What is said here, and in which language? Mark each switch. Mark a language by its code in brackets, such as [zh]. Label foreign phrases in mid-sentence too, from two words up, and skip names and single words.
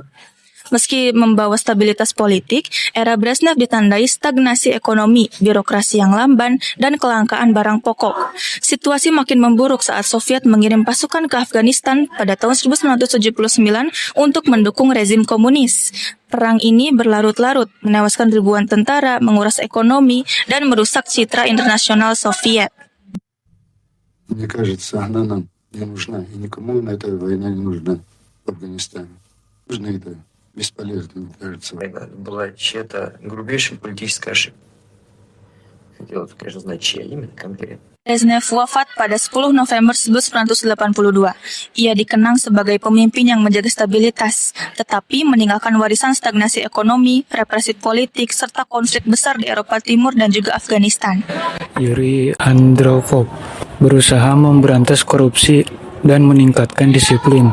[id] Meski membawa stabilitas politik, era Brezhnev ditandai stagnasi ekonomi, birokrasi yang lamban, dan kelangkaan barang pokok. Situasi makin memburuk saat Soviet mengirim pasukan ke Afghanistan pada tahun 1979 untuk mendukung rezim komunis. Perang ini berlarut-larut, menewaskan ribuan tentara, menguras ekonomi, dan merusak citra internasional Soviet. [ru] Мне кажется, она нам не нужна, и никому на этой войне не нужна в Афганистане. Нужно это бесполезно, мне кажется. Это была чья-то грубейшая политическая ошибка. Хотелось, конечно, знать, чья именно конкретно. [id] Brezhnev wafat pada 10 November 1982. Ia dikenang sebagai pemimpin yang menjaga stabilitas, tetapi meninggalkan warisan stagnasi ekonomi, represi politik, serta konflik besar di Eropa Timur dan juga Afghanistan. Yuri Andropov berusaha memberantas korupsi dan meningkatkan disiplin.